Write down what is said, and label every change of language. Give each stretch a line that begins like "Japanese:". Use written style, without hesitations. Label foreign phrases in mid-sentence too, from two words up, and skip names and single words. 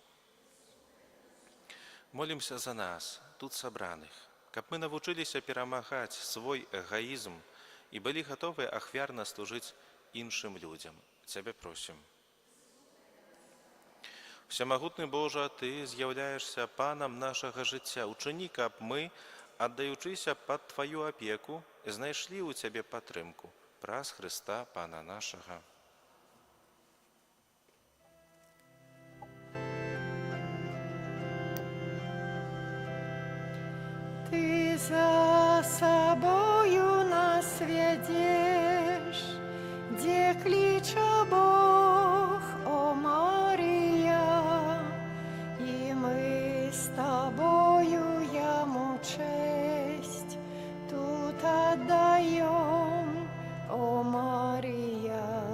Belarusian: Молімся за нас, тут сабраных, каб мы навучыліся перамагаць свой эгаізм і былі гатовыя ахвярна служыць іншым людзям. Цябе просім. Всемагутны Божа, Ты з'яўляешся Панам нашага жыцця. Учыні, каб мы, аддаючыся пад Тваю апеку, знайшлі ў Цябе падтрымку праз Хрыста Пана нашага.
Russian: Ты за собою нас ведешь, где клича Бог, о Мария, и мы с Тобою Ему честь тут отдаем, о Мария.